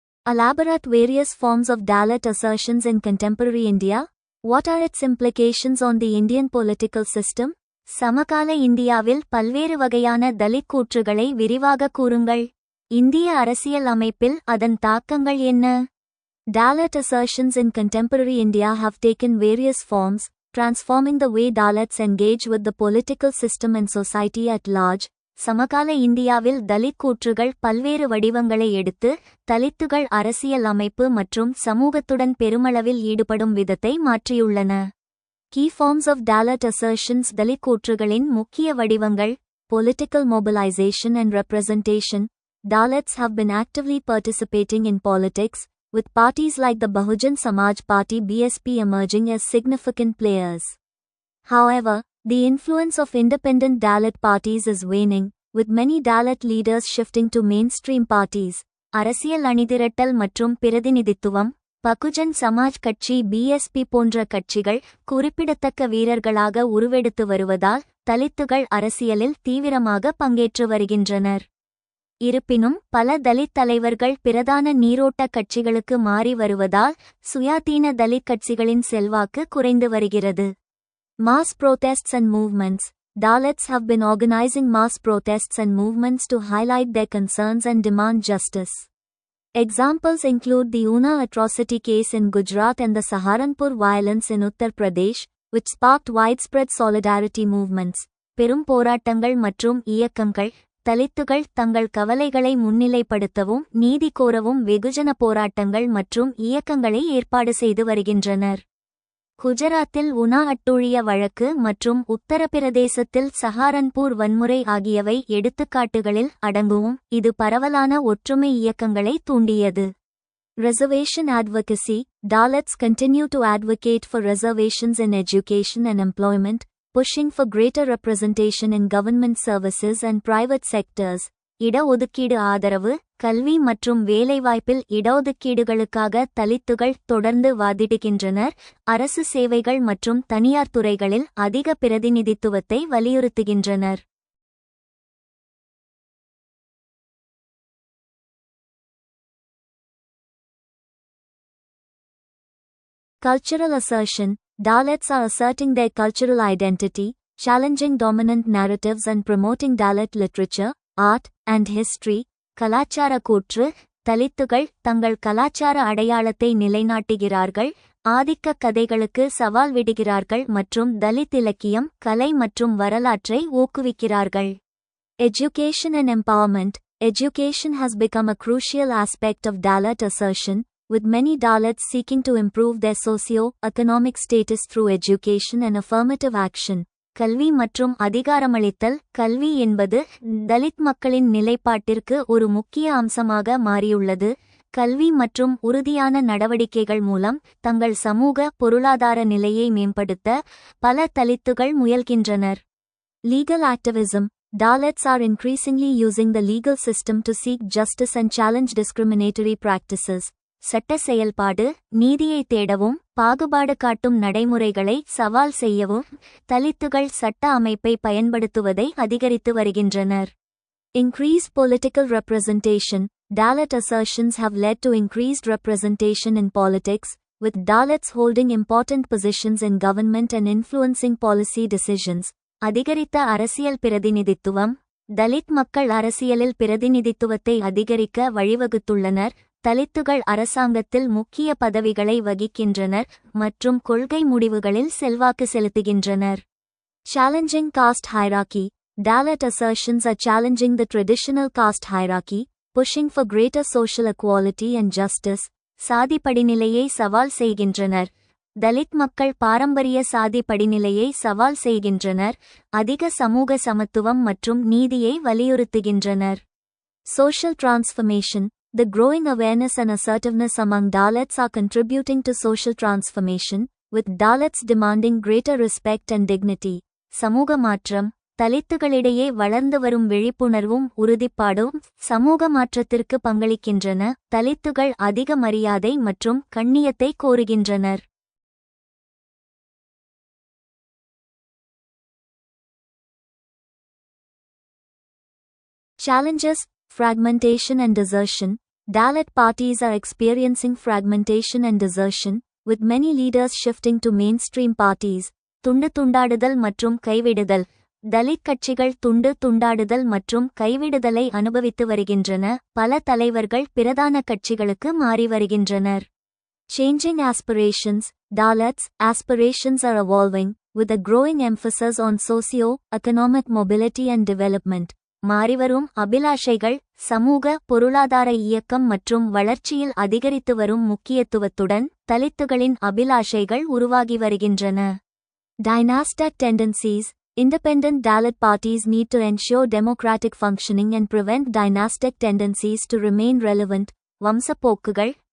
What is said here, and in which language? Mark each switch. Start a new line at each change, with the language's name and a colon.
English: Elaborate various forms of Dalit assertions in contemporary India. What are its implications on the Indian political system?
Tamil: சமகால இந்தியாவில் பல்வேறு வகையான தலித் கூற்றுகளை விரிவாக கூறுங்கள். இந்திய அரசியல் அமைப்பில் அதன் தாக்கங்கள் என்ன?
English: Dalit assertions in contemporary India have taken various forms, transforming the way Dalits engage with the political system and society at large.
Tamil: சமகால இந்தியாவில் தலித் கூற்றுகள் பல்வேறு வடிவங்களை எடுத்து தலித்துகள் அரசியல் அமைப்பு மற்றும் சமூகத்துடன் பெருமளவில் ஈடுபடும் விதத்தை மாற்றியுள்ளன.
English: Key forms of Dalit assertions.
Tamil: Dalit கூற்றுகளின் முக்கிய வடிவங்கள்.
English: Political mobilization and representation. Dalits have been actively participating in politics, with parties like the Bahujan Samaj Party (BSP) emerging as significant players. However, the influence of independent Dalit parties is waning, with many Dalit leaders shifting to mainstream parties.
Tamil: அரசியல் அணிதிரட்டல் மற்றும் பிரதிநிதித்துவம். பகுஜன் சமாஜ் கட்சி (BSP) போன்ற கட்சிகள் குறிப்பிடத்தக்க வீரர்களாக உருவெடுத்து வருவதால் தலித்துகள் அரசியலில் தீவிரமாக பங்கேற்று வருகின்றனர். இருப்பினும் பல தலித் தலைவர்கள் பிரதான நீரோட்ட கட்சிகளுக்கு மாறி வருவதால் சுயாதீன தலித் கட்சிகளின் செல்வாக்கு குறைந்து வருகிறது.
English: Mass protests and movements. Dalits have been organizing mass protests and movements to highlight their concerns and demand justice. Examples include the Una atrocity case in Gujarat and the Saharanpur violence in Uttar Pradesh, which sparked widespread solidarity movements.
Tamil: பெரும் போராட்டங்கள் மற்றும் இயக்கங்கள். தலித்துகள் தங்கள் கவலைகளை முன்னிலைப்படுத்தவும் நீதி கோரவும் வெகுஜன போராட்டங்கள் மற்றும் இயக்கங்களை ஏற்பாடு செய்து வருகின்றனர். குஜராத்தில் உனா அட்டூழிய வழக்கு மற்றும் உத்தரப்பிரதேசத்தில் சஹாரன்பூர் வன்முறை ஆகியவை எடுத்துக்காட்டுகளில் அடங்கும். இது பரவலான ஒற்றுமை இயக்கங்களை தூண்டியது.
English: Reservation advocacy. Dalits continue to advocate for reservations in education and employment, pushing for greater representation in government services and private sectors.
Tamil: இட ஒதுக்கீடு ஆதரவு. கல்வி மற்றும் வேலைவாய்ப்பில் இடஒதுக்கீடுகளுக்காக தலித்துகள் தொடர்ந்து வாதிடுகின்றனர். அரசு சேவைகள் மற்றும் தனியார் துறைகளில் அதிக பிரதிநிதித்துவத்தை வலியுறுத்துகின்றனர்.
English: Cultural assertion. Dalits are asserting their cultural identity, challenging dominant narratives and promoting Dalit literature, art, and history.
Tamil: கலாச்சார கூற்று. தலித்துகள் தங்கள் கலாச்சார அடையாளத்தை நிலைநாட்டுகிறார்கள், ஆதிக்க கதைகளுக்கு சவால் விடுகிறார்கள் மற்றும் தலித் இலக்கியம், கலை மற்றும் வரலாற்றை ஊக்குவிக்கிறார்கள்.
English: Education and empowerment. Education has become a crucial aspect of Dalit assertion, with many Dalits seeking to improve their socio-economic status through education and affirmative action.
Tamil: கல்வி மற்றும் அதிகாரமளித்தல். கல்வி என்பது தலித் மக்களின் நிலைப்பாட்டிற்கு ஒரு முக்கிய அம்சமாக மாறியுள்ளது. கல்வி மற்றும் உறுதியான நடவடிக்கைகள் மூலம் தங்கள் சமூக பொருளாதார நிலையை மேம்படுத்த பல தலித்துகள் முயல்கின்றனர்.
English: Legal activism. Dalits are increasingly using the legal system to seek justice and challenge discriminatory practices.
Tamil: சட்ட செயல்பாடு. நீதியை தேடவும் பாகுபாடு காட்டும் நடைமுறைகளை சவால் செய்யவும் தலித்துகள் சட்ட அமைப்பை பயன்படுத்துவதை அதிகரித்து வருகின்றனர்.
English: Increased political representation. Dalit assertions have led to increased representation in politics, with Dalits holding important positions in government and influencing policy decisions.
Tamil: அதிகரித்த அரசியல் பிரதிநிதித்துவம். தலித் மக்கள் அரசியலில் பிரதிநிதித்துவத்தை அதிகரிக்க வழிவகுத்துள்ளனர். தலித்துகள் அரசாங்கத்தில் முக்கிய பதவிகளை வகிக்கின்றனர் மற்றும் கொள்கை முடிவுகளில் செல்வாக்கு செலுத்துகின்றனர்.
English: Challenging caste hierarchy. Dalit assertions are challenging the traditional caste hierarchy, pushing for greater social equality and justice.
Tamil: சாதி படிநிலையை சவால் செய்கின்றனர். தலித் மக்கள் பாரம்பரிய சாதி படிநிலையை சவால் செய்கின்றனர், அதிக சமூக சமத்துவம் மற்றும் நீதியை வலியுறுத்துகின்றனர்.
English: Social transformation. The growing awareness and assertiveness among Dalits are contributing to social transformation, with Dalits demanding greater respect and dignity.
Tamil: சமூக மாற்றம். தலித்துகளிடையே வளர்ந்து வரும் விழிப்புணர்வும் உறுதிப்பாடும் சமூக மாற்றத்திற்கு பங்களிக்கின்றன. தலித்துகள் அதிக மரியாதை மற்றும் கண்ணியத்தை கோருகின்றனர்.
English: Challenges. Fragmentation and desertion. Dalit parties are experiencing fragmentation and desertion, with many leaders shifting to mainstream parties.
Tamil: துண்டு துண்டாடுதல் மற்றும் கைவிடுதல். தலித் கட்சிகள் துண்டு துண்டாடுதல் மற்றும் கைவிடுதலை அனுபவித்து வருகின்றன. பல தலைவர்கள் பிரதான கட்சிகளுக்கு மாறி வருகின்றனர்.
English: Changing aspirations. Dalits' aspirations are evolving, with a growing emphasis on socio-economic mobility and development.
Tamil: மாறிவரும் அபிலாஷைகள் சமூக பொருளாதார இயக்கம் மற்றும் வளர்ச்சியில் அதிகரித்து வரும் முக்கியத்துவத்துடன் தலித்துகளின் அபிலாஷைகள் உருவாகி வருகின்றன.
English: Dynastic tendencies. Independent Dalit parties need to ensure democratic functioning and prevent dynastic tendencies to remain relevant.
Tamil: வம்சப்போக்குகள்.